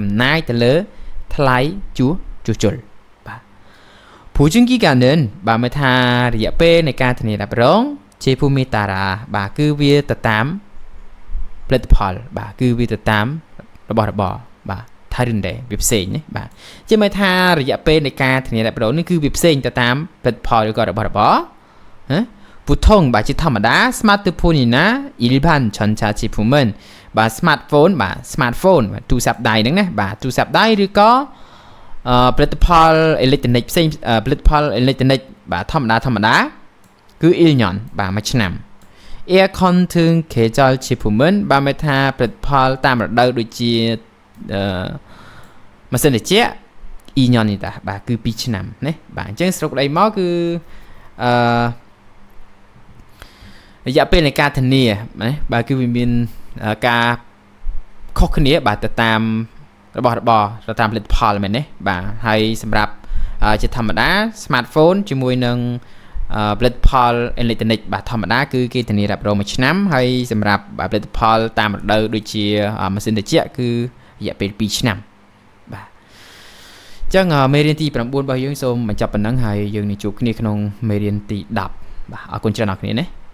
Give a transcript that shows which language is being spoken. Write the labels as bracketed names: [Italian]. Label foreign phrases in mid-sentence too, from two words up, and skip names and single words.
[Khmer] ណាយទៅលើថ្លៃជួសជុលបាទ보증기간은បាទមកថារយៈពេលនៃការធានារ៉ាប់រងជាភូមិតារាបាទគឺវាទៅតាមផលិត ផលបាទគឺវាទៅតាមរបស់របរបាទថារិនដែរវាផ្សេងណាបាទជាមកថារយៈពេលនៃការ ធានារ៉ាប់រងនេះគឺវាផ្សេងទៅតាមផលិតផលឬក៏របស់របរណា보통បាទជាធម្មតា [Korean] 스마트폰이나 일반 전자 제품은 [Khmer] បាទ smartphone បាទ smartphone ទូរស័ព្ទដៃហ្នឹងណាបាទទូរស័ព្ទដៃឬក៏ផលិតផលអេឡិចត្រូនិកផ្សេងផលិតផលអេឡិចត្រូនិកបាទធម្មតាគឺ 1년 បាទមួយឆ្នាំ [Korean] Aircon 등 계절 제품은 [Khmer] បាទមកថាផលិតផលតាមរដូវដូចជា ម៉ាស៊ីនត្រជាក់ 2년 នេះតាបាទគឺ2ឆ្នាំណាបាទអញ្ចឹងសរុបដីមកគឺរយៈពេលនៃការធានា ណាបាទគឺវាមានការខុសគ្នាបាទទៅតាមរបស់របរទៅតាមផលិតផលមែនទេបាទហើយសម្រាប់ជាធម្មតា smartphone ជាមួយនឹងផលិតផលអេឡិចត្រូនិកបាទធម្មតាគឺគេធានារ៉ាប់រង1ឆ្នាំហើយសម្រាប់ផលិតផលតាមរដូវដូចជាម៉ាស៊ីនត្រជាក់គឺរយៈពេល2ឆ្នាំបាទអញ្ចឹងមេរៀនទី9របស់យើងសូមបញ្ចប់ប៉ុណ្ណឹងហើយយើងនឹងជួបគ្នាក្នុងមេរៀនទី10បាទអរគុណច្រើនអ្នកគ្នាណា